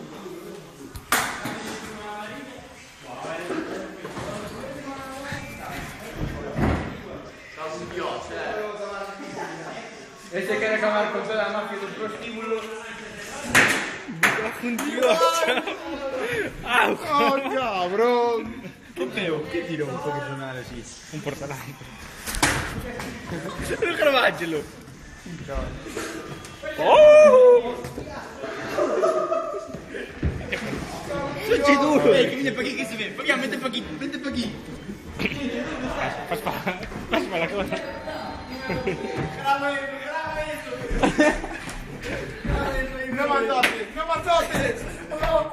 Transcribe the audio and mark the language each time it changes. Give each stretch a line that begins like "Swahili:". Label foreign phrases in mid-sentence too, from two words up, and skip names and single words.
Galician: Este quere acabar con toda a mafia do prostíbulo.
Spanish: ¡Oh, cabrón!
Galician: Que feo, que tirou un profesional así. Un porcelanato. Non grabáchelo.
Spanish: Soy duro. Que viene pa' aquí, que se ve. Pa' aquí, vente pa' aquí, vente pa' aquí. Vas pa la cosa. ¡No mataste! ¡No mataste! ¡No!